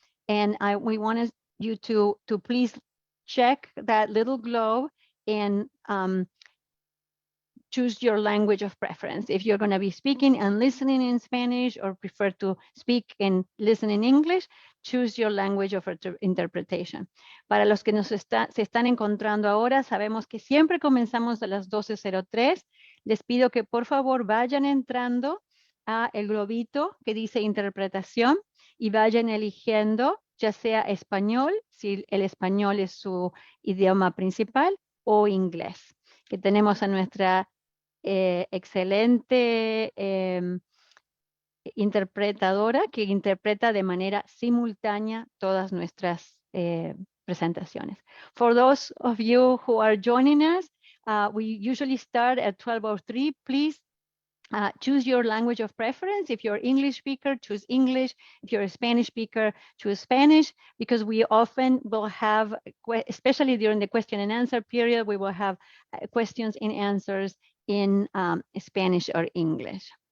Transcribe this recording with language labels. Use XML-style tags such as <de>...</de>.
<en>And we want you to please check that little globe and choose your language of preference. If you're going to be speaking and listening in Spanish or prefer to speak and listen in English, choose your language of interpretation.</en> <es>Para los que se están encontrando ahora, sabemos que siempre comenzamos a las 12:03. Les pido que por favor vayan entrando a el globito que dice interpretación y vayan eligiendo ya sea español, si el español es su idioma principal, o inglés, que tenemos a nuestra excelente interpretadora que interpreta de manera simultánea todas nuestras presentaciones.</es> <en>For those of you who are joining us, we usually start at 12:03. Please choose your language of preference. If you're English speaker, choose English. If you're a Spanish speaker, choose Spanish, because we often will have, especially during the question and answer period, we will have questions and answers in Spanish or English.</en>